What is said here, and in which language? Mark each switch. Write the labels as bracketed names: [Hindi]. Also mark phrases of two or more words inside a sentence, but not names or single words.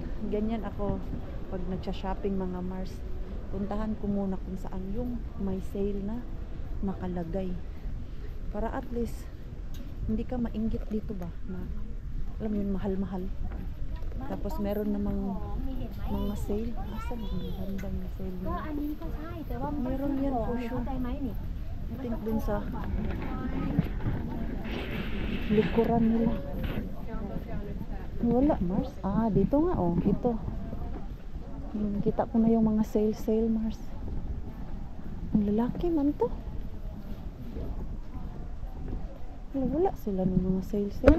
[Filipino] Ganyan ako pag nagsha-shopping mga Mars. Puntahan ko muna kung saan yung may sale na nakalagay. Para [English] at least [Filipino] hindi ka mainggit dito ba na alam mo yun mahal-mahal. Tapos meron namang mga sale. Asan ang ganda yung sale [Thai] ก็ [Filipino] nila? [Thai] อันนี้ก็ใช่แต่ว่ามัน [Filipino] Meron yan [Thai] ของ [English] for [Thai] เนี่ย [English] sure. [Thai] เข้าใจไหมนี่ [English] I think [Filipino] dun sa likuran nila. Wala, Mars. Dito nga oh. Ito. Kita ko na yung mga sale, Mars. Ang lalaki man to. Wala sila ng mga sale.